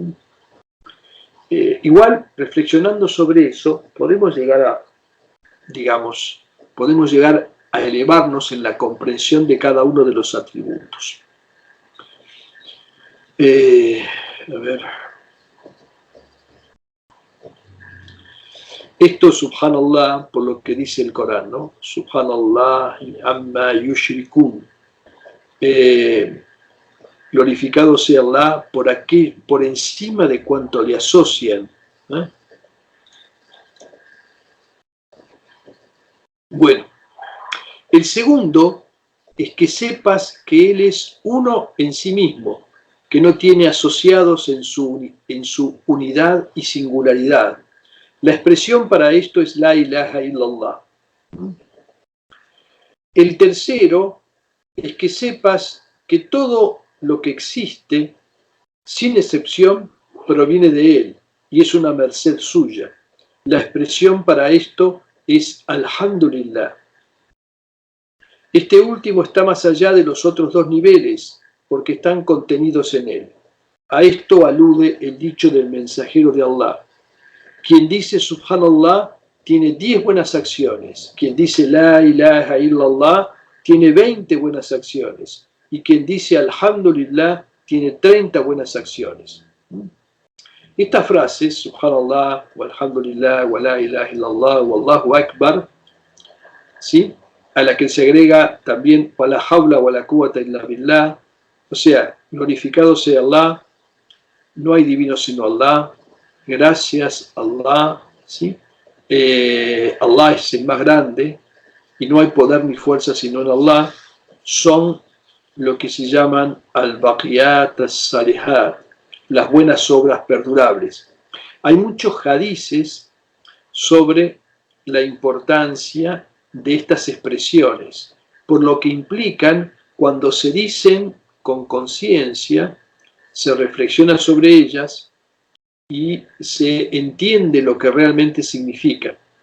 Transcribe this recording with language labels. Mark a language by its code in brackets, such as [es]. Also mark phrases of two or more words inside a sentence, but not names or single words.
[es] Igual, reflexionando sobre eso, podemos llegar a elevarnos en la comprensión de cada uno de los atributos. A ver. Esto, subhanallah, por lo que dice el Corán, ¿no? [ar] سبحان الله عما يشركون. [es] Glorificado sea Allah por encima de cuanto le asocian. Bueno, el segundo es que sepas que Él es uno en sí mismo, que no tiene asociados en su unidad y singularidad. La expresión para esto es [ar] لا إله إلا الله. [es] El tercero es que sepas que todo lo que existe, sin excepción, proviene de Él y es una merced suya. La expresión para esto es Alhamdulillah. Este último está más allá de los otros dos niveles porque están contenidos en Él. A esto alude el dicho del mensajero de Allah. Quien dice Subhanallah tiene 10 buenas acciones. Quien dice [ar] لا إله إلا الله [es] tiene 20 buenas acciones. Y quien dice Alhamdulillah tiene 30 buenas acciones. Estas frases, [ar] سبحان الله، الحمد لله، ولا إله إلا الله، والله أكبر, [es] ¿sí? A la que se agrega también [ar] ولا حول ولا قوة إلا بالله, [es] o sea, glorificado sea Allah, no hay divino sino Allah, gracias Allah, ¿sí? Allah es el más grande y no hay poder ni fuerza sino en Allah, son lo que se llaman [ar] الباقيات الصالحات, [es] las buenas obras perdurables. Hay muchos hadices sobre la importancia de estas expresiones, por lo que implican cuando se dicen con conciencia, se reflexiona sobre ellas y se entiende lo que realmente significan.